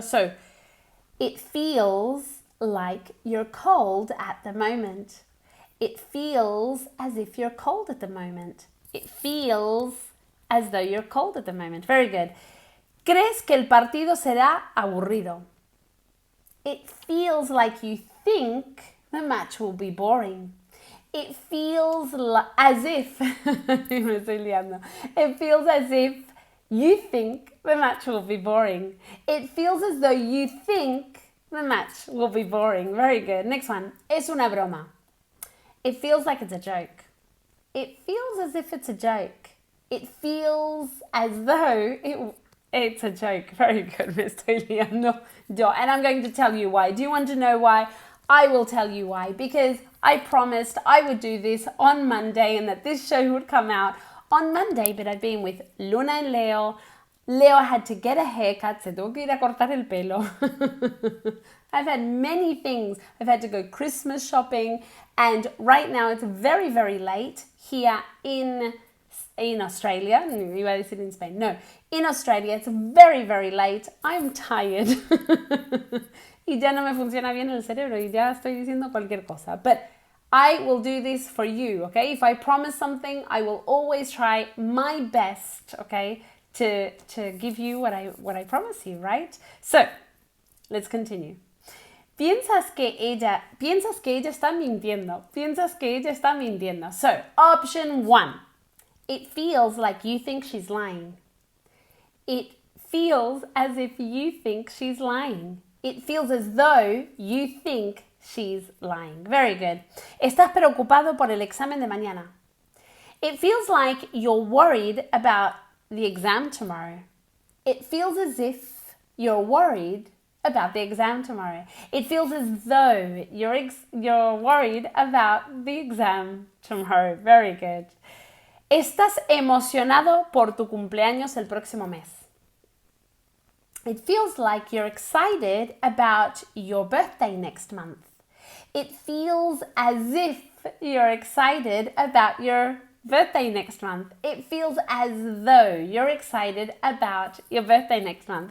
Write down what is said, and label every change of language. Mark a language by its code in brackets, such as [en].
[en] So, it feels like you're cold at the moment. It feels as if you're cold at the moment. It feels as though you're cold at the moment. Very good. [es] ¿Crees que el partido será aburrido? [en] It feels like you think the match will be boring. It feels as if, [es] me estoy liando. [en] It feels as if you think the match will be boring. It feels as though you think the match will be boring. Very good. Next one. [es] Es una broma. [en] It feels like it's a joke. It feels as if it's a joke. It feels as though it's a joke. Very good, [es] me estoy liando yo. [en] And I'm going to tell you why. Do you want to know why? I will tell you why. Because I promised I would do this on Monday and that this show would come out on Monday, but I've been with Luna and Leo. Leo had to get a haircut, [es] se tuvo que ir a cortar el pelo. [en] I've had many things. I've had to go Christmas shopping, and right now it's very, very late here in Australia. [es] Iba a decir [en] in Spain. No, in Australia it's very, very late. I'm tired. [es] Y ya no me funciona bien el cerebro y ya estoy diciendo cualquier cosa. [en] But I will do this for you, okay? If I promise something, I will always try my best, okay, to give you what I promise you, right? So, let's continue. [es] Piensas que ella está mintiendo. Piensas que ella está mintiendo. [en] So, option 1. It feels like you think she's lying. It feels as if you think she's lying. It feels as though you think she's lying. Very good. [es] Estás preocupado por el examen de mañana. [en] It feels like you're worried about the exam tomorrow. It feels as if you're worried about the exam tomorrow. It feels as though you're worried about the exam tomorrow. Very good. [es] Estás emocionado por tu cumpleaños el próximo mes. [en] It feels like you're excited about your birthday next month. It feels as if you're excited about your birthday next month. It feels as though you're excited about your birthday next month.